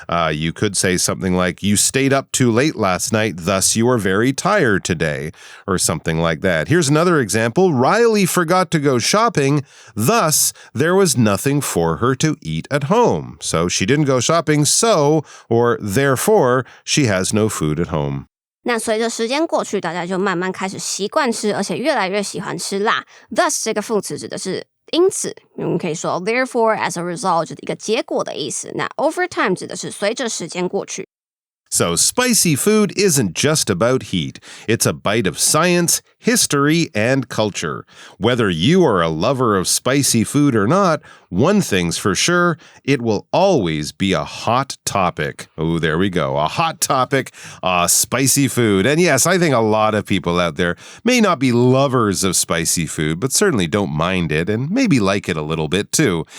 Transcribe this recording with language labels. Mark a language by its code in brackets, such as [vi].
[en] You could say something like, you stayed up too late last night, thus you are very tired today, or something like that. Here's another example. Riley forgot to go shopping, thus there was nothing for her to eat at home. So she didn't go shopping, so, or therefore, she has no food at home. [zh] 那随着时间过去，大家就慢慢开始习惯吃，而且越来越喜欢吃辣。 Thus 这个副词指的是因此，我们可以说 [en] therefore as a result [zh] 就是一个结果的意思。那 over time 指的是随着时间过去。 [en] So spicy food isn't just about heat. It's a bite of science, history, and culture. Whether you are a lover of spicy food or not, one thing's for sure, it will always be a hot topic. Oh, there we go. A hot topic, spicy food. And yes, I think a lot of people out there may not be lovers of spicy food, but certainly don't mind it and maybe like it a little bit too.